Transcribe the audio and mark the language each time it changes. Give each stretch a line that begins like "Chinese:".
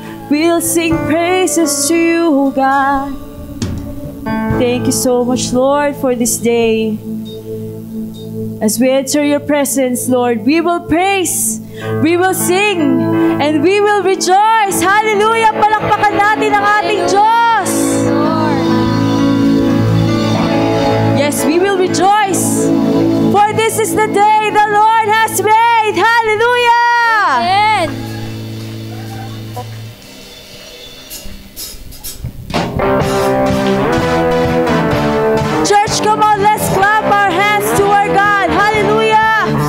English: We'll sing praises to you, O God. Thank you so much, Lord, for this day. As we enter your presence, Lord, we will praise, we will sing, and we will rejoice. Hallelujah!
Filipino: Palakpakan natin ang ating Diyos.
English: Yes, we will rejoice. For this is the day the Lord has made. Hallelujah! Amen. Church, come on, let's clap our hands to our God. Hallelujah!